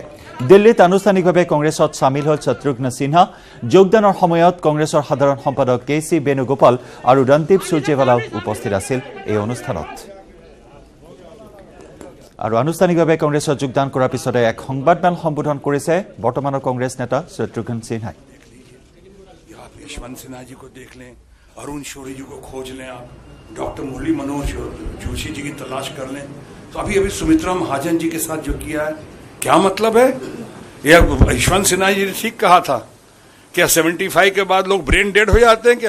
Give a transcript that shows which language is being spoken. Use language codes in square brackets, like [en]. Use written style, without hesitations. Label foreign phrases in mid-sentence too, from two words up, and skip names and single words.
[as] দিল্লীত আনুষ্ঠানিকভাৱে কংগ্ৰেছত সামিল হ'ল শত্ৰুঘ্ন সিনহা। যোগদানৰ সময়ত কংগ্ৰেছৰ সাধাৰণ সম্পাদক কেচি বেণুগোপাল আৰু ৰণদীপ সুৰজেৱালাও উপস্থিত আছিল এই অনুষ্ঠানত। আৰু আনুষ্ঠানিকভাৱে কংগ্ৰেছত যোগদান কৰাৰ পিছতে এক সংবাদমেল সম্বোধন কৰিছে বৰ্তমানৰ কংগ্ৰেছ নেতা শত্ৰুঘ্ন সিনহাই। [hi] यशवंत सिन्हा जी को देख लें, अरुण शौरी जी को खोज लें, आप डॉक्टर मुरली मनोज जोशी जी की तलाश कर लें। तो अभी सुमित्रा महाजन जी के साथ जो किया है, क्या मतलब है? यह यशवंत सिन्हा जी ने ठीक कहा था, क्या 75 के बाद लोग [en] brain dead [hi] हो जाते हैं क्या?